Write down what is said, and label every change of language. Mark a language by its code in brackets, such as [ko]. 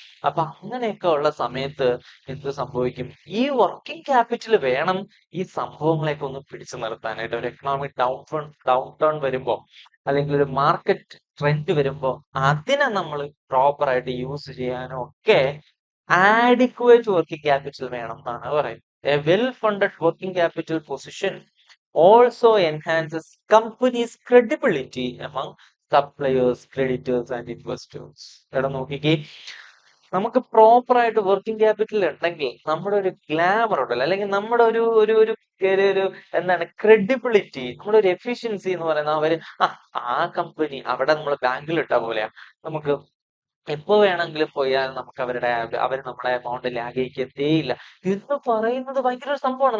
[ml] അപ്പൊ അങ്ങനെയൊക്കെ ഉള്ള സമയത്ത് എന്ത് സംഭവിക്കും, ഈ വർക്കിംഗ് ക്യാപിറ്റൽ വേണം ഈ സംഭവങ്ങളെയൊക്കെ ഒന്ന് പിടിച്ചു നിർത്താനായിട്ട്. ഒരു എക്കണോമിക് ഡൗൺ ടേൺ വരുമ്പോ, അല്ലെങ്കിൽ ഒരു മാർക്കറ്റ് ട്രെൻഡ് വരുമ്പോ അതിനെ നമ്മൾ പ്രോപ്പർ ആയിട്ട് യൂസ് ചെയ്യാനും ഒക്കെ [en] adequate working capital [ml] വേണം എന്നാണ് പറയുന്നത്. [en] A well-funded working capital position also enhances company's credibility among suppliers, creditors and investors. [ml] എടാ നോക്കിക്കേ, നമുക്ക് പ്രോപ്പർ ആയിട്ട് വർക്കിംഗ് ക്യാപിറ്റൽ ഉണ്ടെങ്കിൽ നമ്മുടെ ഒരു ഗ്ലാമർ ഉണ്ടല്ലോ, അല്ലെങ്കിൽ നമ്മുടെ ഒരു ഒരു ഒരു ഒരു എന്താണ് ക്രെഡിബിലിറ്റി, നമ്മുടെ ഒരു എഫിഷ്യൻസി എന്ന് പറയുന്നത് അവര് ആ കമ്പനി അവിടെ നമ്മൾ ബാങ്കിൽ ഇട്ട പോലെയാ, നമുക്ക് എപ്പോ വേണമെങ്കിലും പോയാൽ നമുക്ക് അവർ നമ്മളെ അക്കൗണ്ടിൽ ആഗ്രഹിക്കത്തേയില്ല എന്ന് പറയുന്നത് ഭയങ്കര ഒരു സംഭവമാണ്.